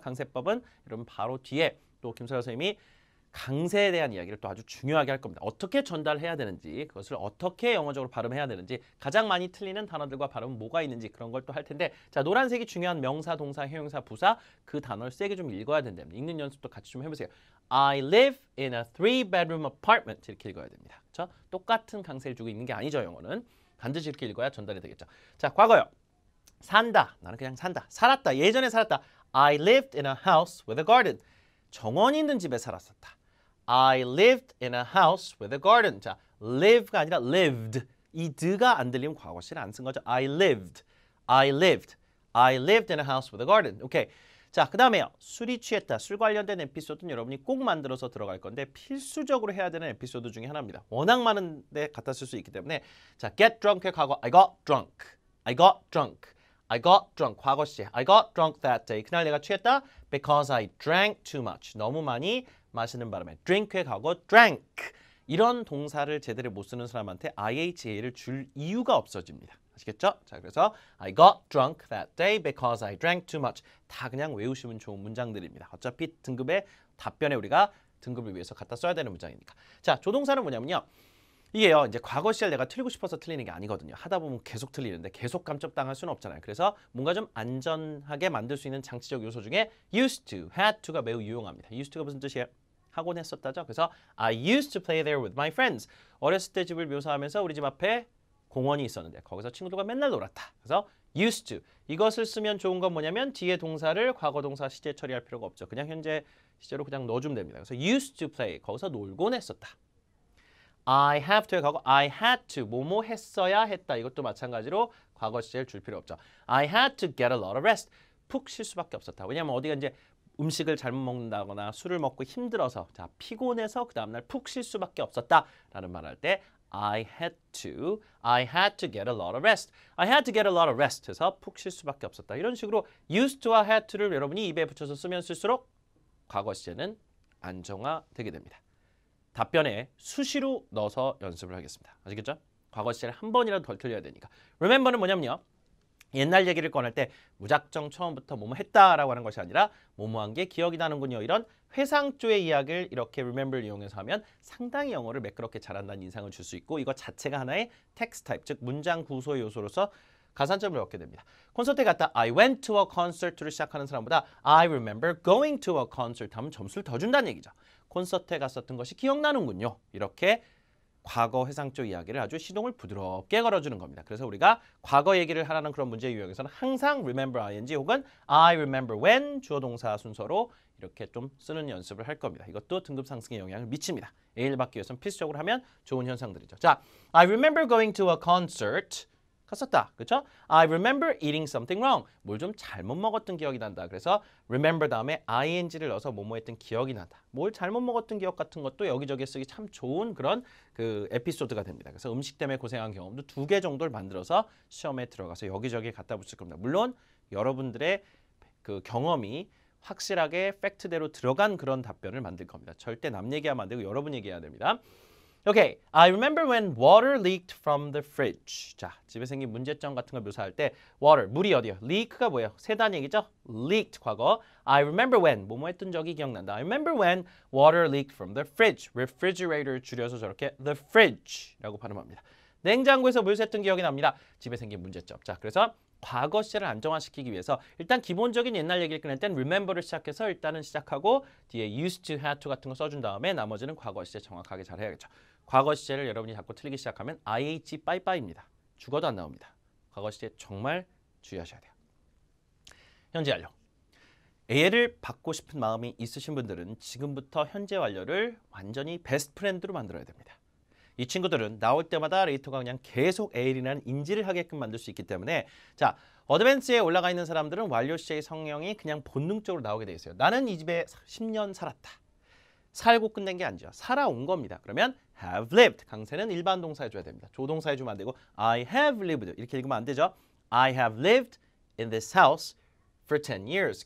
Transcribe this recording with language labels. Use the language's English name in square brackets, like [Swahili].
[Korean] 강세법은 여러분 바로 뒤에 또 김서영 선생님이 강세에 대한 이야기를 또 아주 중요하게 할 겁니다. 어떻게 전달해야 되는지, 그것을 어떻게 영어적으로 발음해야 되는지, 가장 많이 틀리는 단어들과 발음은 뭐가 있는지 그런 걸 또 할 텐데 자, 노란색이 중요한 명사, 동사, 형용사, 부사 그 단어를 세게 좀 읽어야 된답니다. 읽는 연습도 같이 좀 해보세요. [English] I live in a 3-bedroom apartment [Korean] 이렇게 읽어야 됩니다. 그렇죠? 똑같은 강세를 주고 있는 게 아니죠. 영어는 반드시 이렇게 읽어야 전달이 되겠죠. 자, 과거요. 산다. 나는 그냥 산다. 살았다. 예전에 살았다. [English] I lived in a house with a garden. [Korean] 정원이 있는 집에 살았었다. [English] I lived in a house with a garden. [Korean] 자, live가 아니라 lived. 이 드가 안 들리면 과거시를 안 쓴 거죠. [English] I lived. I lived. I lived in a house with a garden. [Korean] 오케이. 자, 그 다음에요. 술이 취했다. 술 관련된 에피소드는 여러분이 꼭 만들어서 들어갈 건데 필수적으로 해야 되는 에피소드 중에 하나입니다. 워낙 많은 데 갖다 쓸 수 있기 때문에 자, get drunk의 과거 [English] I got drunk. I got drunk. I got drunk. [Korean] 과거 시제. [English] I got drunk that day. [Korean] 그날 내가 취했다. [English] Because I drank too much. [Korean] 너무 많이 마시는 바람에. [English] drink의 과거 drank. [Korean] 이런 동사를 제대로 못 쓰는 사람한테 IHA를 줄 이유가 없어집니다. 아시겠죠? 자, 그래서 [English] I got drunk that day because I drank too much. [Korean] 다 그냥 외우시면 좋은 문장들입니다. 어차피 등급의 답변에 우리가 등급을 위해서 갖다 써야 되는 문장이니까. 자, 조동사는 뭐냐면요. 이게요, 이제 과거 시를 내가 틀리고 싶어서 틀리는 게 아니거든요. 하다 보면 계속 틀리는데 계속 감점당할 수는 없잖아요. 그래서 뭔가 좀 안전하게 만들 수 있는 장치적 요소 중에 used to, had to가 매우 유용합니다. used to가 무슨 뜻이에요? 하곤 했었다죠. 그래서 [English] I used to play there with my friends. [Korean] 어렸을 때 집을 묘사하면서 우리 집 앞에 공원이 있었는데 거기서 친구들과 맨날 놀았다. 그래서 used to. 이것을 쓰면 좋은 건 뭐냐면 뒤에 동사를 과거 동사 시제 처리할 필요가 없죠. 그냥 현재 시제로 그냥 넣어주면 됩니다. 그래서 used to play. 거기서 놀곤 했었다. [English] I have to의 과거 I had to [Korean] 뭐뭐 했어야 했다. 이것도 마찬가지로 과거 시제를 줄 필요 없죠. [English] I had to get a lot of rest. [Korean] 푹 쉴 수밖에 없었다. 왜냐하면 어디가 이제 음식을 잘못 먹는다거나 술을 먹고 힘들어서 자 피곤해서 그 다음날 푹 쉴 수밖에 없었다라는 말할 때 [English] I had to get a lot of rest. I had to get a lot of rest [Korean] 해서 푹 쉴 수밖에 없었다. 이런 식으로 used to와 had to를 여러분이 입에 붙여서 쓰면 쓸수록 과거 시제는 안정화되게 됩니다. 답변에 수시로 넣어서 연습을 하겠습니다. 아시겠죠? 과거 시제를 한 번이라도 덜 틀려야 되니까. remember는 뭐냐면요. 옛날 얘기를 꺼낼 때 무작정 처음부터 뭐뭐 했다라고 하는 것이 아니라 뭐뭐한 게 기억이 나는군요. 이런 회상조의 이야기를 이렇게 remember를 이용해서 하면 상당히 영어를 매끄럽게 잘한다는 인상을 줄 수 있고 이거 자체가 하나의 텍스트 타입, 즉 문장 구조의 요소로서 가산점을 얻게 됩니다. 콘서트에 갔다 [English] I went to a concert [Korean] 를 시작하는 사람보다 [English] I remember going to a concert [Korean] 하면 점수를 더 준다는 얘기죠. 콘서트에 갔었던 것이 기억나는군요. 이렇게 과거 회상적 이야기를 아주 시동을 부드럽게 걸어주는 겁니다. 그래서 우리가 과거 얘기를 하라는 그런 문제 유형에서는 항상 remember ing 혹은 [English] I remember when [Korean] 주어 동사 순서로 이렇게 좀 쓰는 연습을 할 겁니다. 이것도 등급 상승에 영향을 미칩니다. A를 받기 위해서는 필수적으로 하면 좋은 현상들이죠. [English] 자, I remember going to a concert. [Korean] 갔었다. 그렇죠? [English] I remember eating something wrong. [Korean] 뭘 좀 잘못 먹었던 기억이 난다. 그래서 remember 다음에 ing를 넣어서 뭐뭐 했던 기억이 난다. 뭘 잘못 먹었던 기억 같은 것도 여기저기 쓰기 참 좋은 그런 그 에피소드가 됩니다. 그래서 음식 때문에 고생한 경험도 2개 정도를 만들어서 시험에 들어가서 여기저기 갖다 붙일 겁니다. 물론 여러분들의 그 경험이 확실하게 팩트대로 들어간 그런 답변을 만들 겁니다. 절대 남 얘기하면 안 되고 여러분 얘기해야 됩니다. [English] Okay, I remember when water leaked from the fridge. [Korean] 자, 집에 생긴 문제점 같은 걸 묘사할 때 water, 물이 어디요? leak가 뭐예요? 새다는 얘기죠? leaked, 과거. [English] I remember when, [Korean] 뭐뭐 했던 적이 기억난다. [English] I remember when water leaked from the fridge. [Korean] refrigerator 줄여서 저렇게 the fridge라고 발음합니다. 냉장고에서 물 샜던 기억이 납니다. 집에 생긴 문제점. 자, 그래서 과거 시제를 안정화시키기 위해서 일단 기본적인 옛날 얘기를 꺼낼 땐 remember를 시작해서 일단은 시작하고 뒤에 used to, had to 같은 거 써준 다음에 나머지는 과거 시제 정확하게 잘 해야겠죠. 과거 시제를 여러분이 자꾸 틀리기 시작하면 IH 빠이빠이입니다. 죽어도 안 나옵니다. 과거 시제 정말 주의하셔야 돼요. 현재 완료. A를 받고 싶은 마음이 있으신 분들은 지금부터 현재 완료를 완전히 베스트 프렌드로 만들어야 됩니다. 이 친구들은 나올 때마다 레이터가 그냥 계속 AL이라는 인지를 하게끔 만들 수 있기 때문에 자, 어드밴스에 올라가 있는 사람들은 완료 시제의 성형이 그냥 본능적으로 나오게 돼 있어요. 나는 이 집에 10년 살았다. 살고 끝낸 게 아니죠. 살아온 겁니다. 그러면 have lived. 강세는 일반 동사 해줘야 됩니다. 조동사 해주면 안 되고 I have lived. 이렇게 읽으면 안 되죠. [English] I have lived in this house for 10 years.